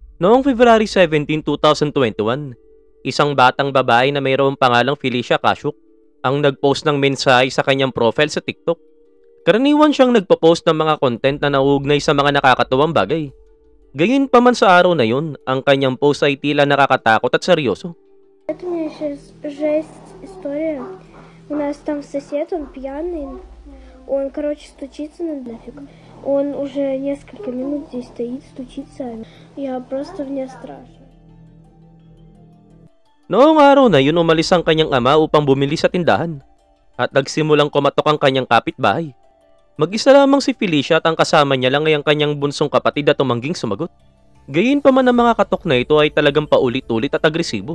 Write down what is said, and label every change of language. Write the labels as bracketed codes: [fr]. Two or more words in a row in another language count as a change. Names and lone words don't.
[tl] Noong February 17, 2021, isang batang babae na mayroong pangalang Felicia Kashuk ang nagpost ng mensahe sa kanyang profile sa TikTok. Karaniwan siyang nagpo-post ng mga content na nauugnay sa mga nakakatuwang bagay. Gayunpaman sa araw na yun, ang kanyang post ay tila nakakatakot at seryoso. [ru] Это у меня сейчас жесть история. У нас там сосед, он пьяный. Он, стучится нафиг. Он уже несколько минут здесь стоит, стучится. Я просто вне страшно. [tl] Noong araw na yun, umalis ang kanyang ama upang bumili sa tindahan. At nagsimulang kumatok ang kanyang kapitbahay. Mag-isa lamang si Felicia at ang kasama niya lang ay ang kanyang bunsong kapatid at tumangging sumagot. Gayunpaman ang mga katok na ito ay talagang paulit-ulit at agresibo.